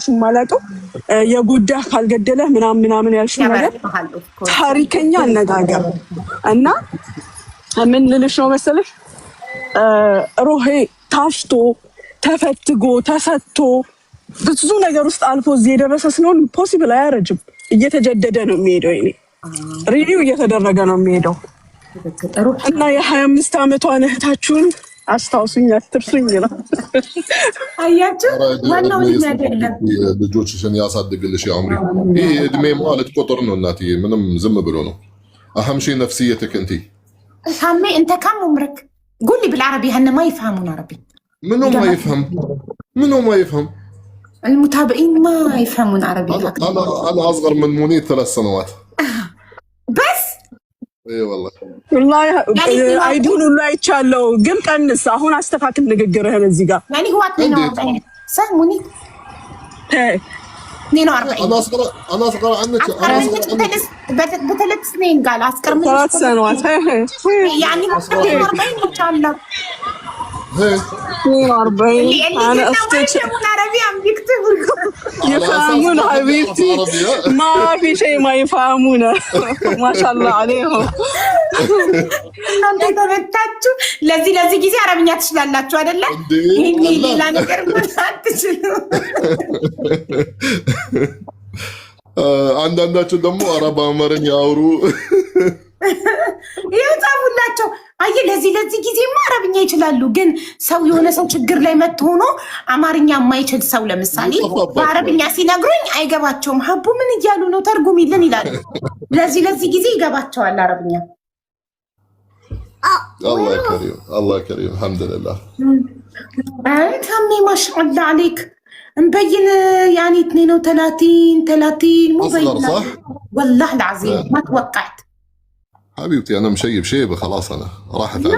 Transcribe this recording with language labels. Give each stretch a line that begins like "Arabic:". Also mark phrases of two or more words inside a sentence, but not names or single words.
Amharic: የማላውቀው የጉዳህ ካልገደለህ ምናምን ያልሽው ነገር ታሪከኛ አነጋገር እና ምን ልልሽ ነው መሰለሽ ሩሄ ታሽቶ ተፈትጎ ተሰጥቶ ብዙ ነገር ውስጥ አልፎ እዚህ የደረሰ ስለሆነ ፖሲብል አያረጅም። እየተጀደደ ነው የሚሄደው። ይሄ ሪኒው እየተደረገ ነው የሚሄደው እና የ25 ዓመቷን እህታችሁን አስታውሱኝ አትርሱኝ ነው። አያችሁ ዋናው አይደለም ልጆችሽን ያሳድግልሽ ያምሪ። ይሄ እድሜ ማለት ቁጥር ነው እናትዬ፣ ምንም ዝም ብሎ ነው።
Arabic: اهم شيء نفسيتك انت سامي انت كم عمرك؟ قول لي بالعربي هن ما يفهمون عربي. منو ما يفهم المتابعين ما يفهمون عربي. انا اصغر من منير 3 سنوات بس. اي والله
Amharic: አይዱን ሁሉ አይቻለው ግን ቀንስ አሁን አስተካክል ንግግርህን እዚህ ጋር
Arabic: يعني هو 42 صح منير 42 انا اصغر عنك بثلاث سنين قال اصغر منك 3 سنوات يعني 40 ان شاء الله 42 انا افتكر عربي عم بيكتبوا يفهمون حبيبتي ما في شيء ما يفهمونه ما شاء الله عليهم
Amharic: እናንተ ተመታችሁ ለዚህ ጊዜ አረብኛ ትችላላችሁ አይደለ? ይሄን ሌላ ነገር አትችሉ። አንዳንዳችሁ ደግሞ አረብ አማርኛ ያወሩ ይጻፉላቸው። አይ ለዚህ ጊዜማ አረብኛ ይችላሉ። ግን ሰው የሆነ ሰው ችግር ላይ መጥቶ ሆኖ አማርኛ የማይችል ሰው ለምሳሌ በአረብኛ ሲነግሩኝ አይገባቸውም። ሀቡ ምን እያሉ ነው ተርጉሚልን ይላሉ። ለዚህ ጊዜ ይገባቸዋል አረብኛ።
Arabic: الله كريم الحمد لله. تمي ما شاء الله عليك مبين يعني 32 مو أصغر صح؟ والله العظيم ما توقعت حبيبتي انا مشيب شيبه خلاص انا راحت علي.